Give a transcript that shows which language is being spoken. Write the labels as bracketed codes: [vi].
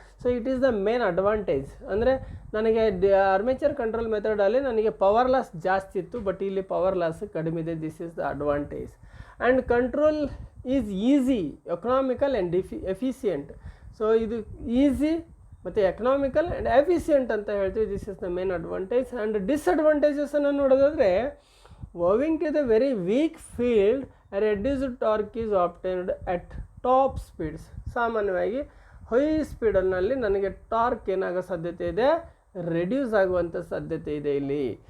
[kn] So [en] It is the main advantage. [kn] ಅಂದರೆ ನನಗೆ armature control ಮೆಥಡಲ್ಲಿ ನನಗೆ ಪವರ್ ಲಾಸ್ ಜಾಸ್ತಿ ಇತ್ತು, ಬಟ್ ಇಲ್ಲಿ ಪವರ್ ಲಾಸ್ ಕಡಿಮೆ ಇದೆ. [en] This is the advantage. And control is easy, economical and efficient. [kn] So ಇದು ಈಸಿ ಮತ್ತು ಎಕನಾಮಿಕಲ್ ಆ್ಯಂಡ್ ಎಫಿಷಿಯೆಂಟ್ ಅಂತ ಹೇಳ್ತೀವಿ. [en] This is the main advantage. And [kn] ಡಿಸ್ಅಡ್ವಾಂಟೇಜಸನ್ನು ನೋಡೋದಾದರೆ, [en] owing to the very weak field, a reduced torque is obtained at top speeds. [kn] ಸಾಮಾನ್ಯವಾಗಿ high ಸ್ಪೀಡಲ್ಲಿ ನನಗೆ torque ಏನಾಗೋ ಸಾಧ್ಯತೆ ಇದೆ, reduce ಆಗುವಂಥ ಸಾಧ್ಯತೆ ಇದೆ ಇಲ್ಲಿ.